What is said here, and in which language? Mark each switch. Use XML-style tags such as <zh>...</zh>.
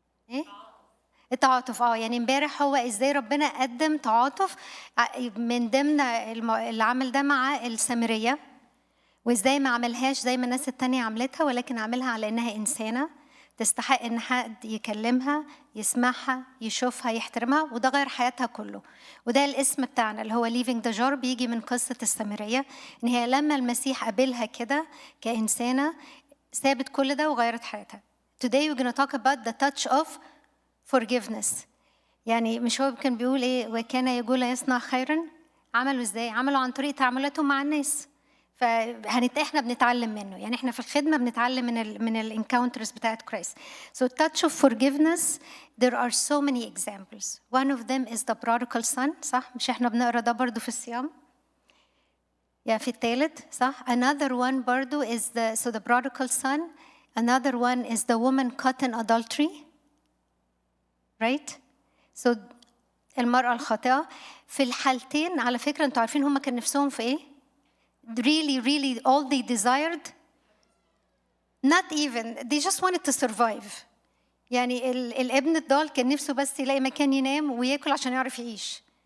<ar>إيه؟ التعاطف. يعني امبارح هو ازاي ربنا قدم تعاطف من ضمن العمل ده مع السامرية، وازاي ما عملهاش زي ما الناس التانية عملتها، ولكن عملها على انها انسانة تستحق ان حد يكلمها، يسمعها، يشوفها، يحترمها، وده غير حياتها كله. وده الاسم بتاعنا اللي هو</ar> <en>leaving the jar،</en> <ar>بيجي من قصة السامرية، ان هي لما المسيح قابلها كده كإنسانة سابت كل ده وغيرت حياتها.</ar> <en>Today we're going to talk about the touch of forgiveness.</en> <ar>يعني مش هو كان بيقول ايه وكان يقول يصنع خيرا؟ عملوا ازاي؟ عملوا عن طريق تعاملاتهم مع الناس. احنا بنتعلم منه، يعني احنا في الخدمة بنتعلم من الانكاونترز بتاعت كريست.</ar> <en>So touch of forgiveness, there are so many examples. One of them is the prodigal son،</en> <ar>صح؟ مش احنا بنقرا ده برضو في الصيام؟ في الثالث، صح؟</ar> <en>Another one</en> <ar>برضو</ar> <en>is the prodigal son. Another one is the woman caught in adultery. Right? So</en> <ar>المرأة الخاطئة. في الحالتين على فكرة انتوا عارفين هم كان نفسهم في ايه؟</ar> <en>Really all they desired, not even, they just wanted to survive.</en> <ar>يعني الابن الضال كان نفسه بس يلاقي مكان ينام وياكل عشان يعرف يعيش.</ar>